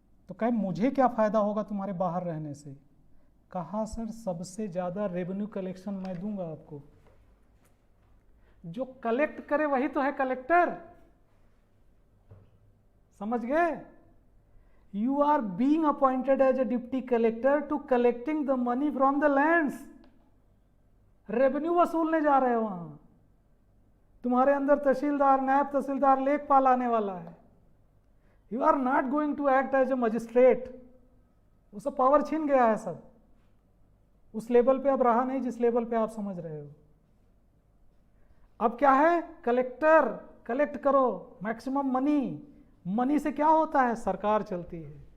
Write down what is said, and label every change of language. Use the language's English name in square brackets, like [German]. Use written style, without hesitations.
[Hindi] तो कहे मुझे क्या फ़ायदा होगा तुम्हारे बाहर रहने से? कहा सर सबसे ज़्यादा रेवेन्यू कलेक्शन मैं दूंगा आपको। जो कलेक्ट करे वही तो है कलेक्टर, समझ गए? [English] You are being appointed as a deputy collector to collecting the money from the lands. [Hindi] Revenue वसूलने जा रहे हो वहां। तुम्हारे अंदर तहसीलदार, नायब तहसीलदार, लेखपाल आने वाला है। [English] You are not going to act as a magistrate. [Hindi] वो सब पावर छीन गया है सब, उस लेवल पे अब रहा नहीं जिस लेवल पे आप समझ रहे हो। अब क्या है? कलेक्टर, कलेक्ट करो मैक्सिमम मनी। मनी से क्या होता है? सरकार चलती है।